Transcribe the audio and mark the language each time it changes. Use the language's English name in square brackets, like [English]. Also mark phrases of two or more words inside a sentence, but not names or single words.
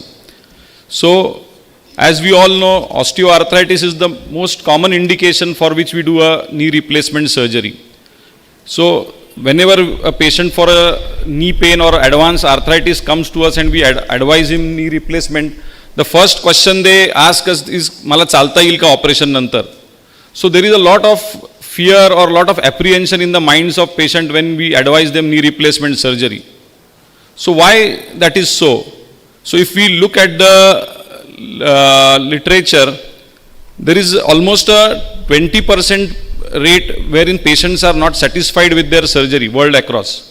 [English] So as we all know, osteoarthritis is the most common indication for which we do a knee replacement surgery. So whenever a patient for a knee pain or advanced arthritis comes to us and we advise him knee replacement, the first question they ask us is, [Marathi] "मला चालता येईल का ऑपरेशन नंतर?" [English] So there is a lot of fear or lot of apprehension in the minds of patient when we advise them knee replacement surgery. So why that is so? So if we look at the literature, there is almost a 20% rate wherein patients are not satisfied with their surgery world across.